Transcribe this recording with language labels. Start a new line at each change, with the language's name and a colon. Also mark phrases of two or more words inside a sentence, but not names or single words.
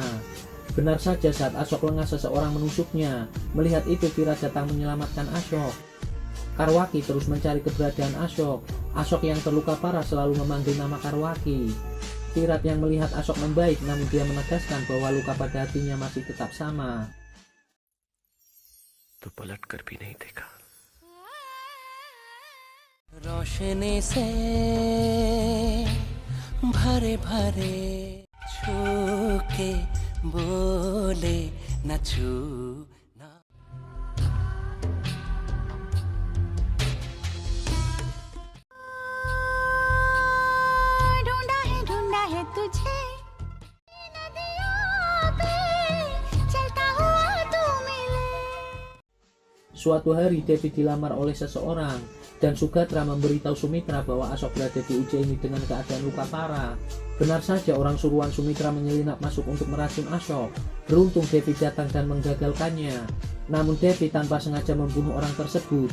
Indonesian: Benar saja, saat Ashok lengah seseorang menusuknya. Melihat itu Virat datang menyelamatkan Ashok. Karwaki terus mencari keberadaan Ashok. Ashok yang terluka parah selalu memanggil nama Karwaki. Virat yang melihat Ashok membaik, namun dia menegaskan bahwa luka pada hatinya masih tetap sama.
Hindi: तो पलट कर भी नहीं देखा। रोशनी से भरे भरे छूके बोले न छूना। ढूंढा है तुझे नदियों पे चलता हुआ तू मिले।
Indonesian: Suatu hari Devi dilamar oleh seseorang dan Sugatra memberitahu Sumitra bahwa Ashok berada di Ujjaini dengan keadaan luka parah. Benar saja, orang suruhan Sumitra menyelinap masuk untuk meracun Ashok. Beruntung Devi datang dan menggagalkannya. Namun Devi tanpa sengaja membunuh orang tersebut.